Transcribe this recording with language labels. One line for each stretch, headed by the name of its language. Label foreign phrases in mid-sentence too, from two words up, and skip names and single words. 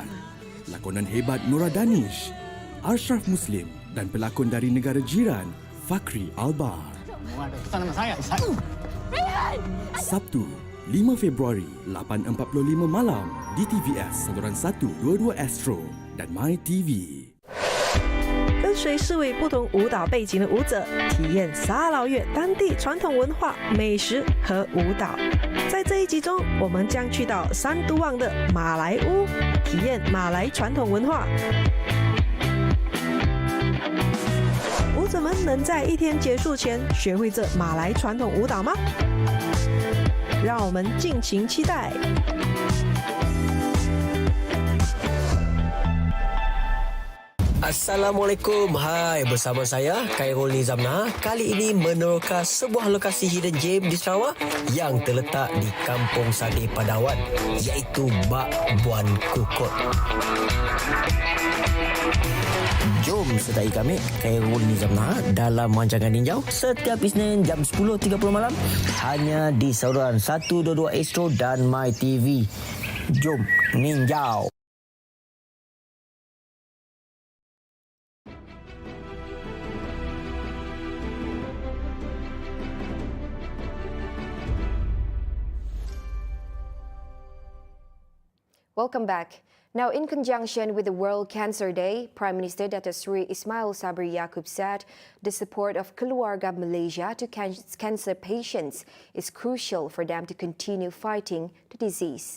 Malay: Lakonan hebat Nora Danish, Ashraf Muslim dan pelakon dari negara jiran Fakri Albar. Ada pesan sama saya. Sabtu, 5 Februari, 8.45 malam di TVS saluran 122 Astro dan My TV。
Chinese: 跟随4位不同舞蹈背景的舞者，体验沙劳越当地传统文化、美食和舞蹈。在这一集中，我们将去到三都旺的马来屋，体验马来传统文化。舞者们能在1天结束前学会这马来传统舞蹈吗？让我们敬请期待。
Malay: Assalamualaikum. Hai, bersama saya Khairul Nizamna. Kali ini meneroka sebuah lokasi
English: hidden gem
Malay: di Sarawak yang terletak di Kampung Sadi Padawan, iaitu Bak Buan Kukut. Jom sertai kami Khairul Nizamna dalam rancangan Ninjau setiap Isnin jam 10.30 malam hanya di saluran 122 Astro dan My TV. Jom Ninjau.
English: Welcome back. Now, in conjunction with the World Cancer Day, Prime Minister Datuk Seri Ismail Sabri Yaakob said the support of Keluarga Malaysia to cancer patients is crucial for them to continue fighting the disease.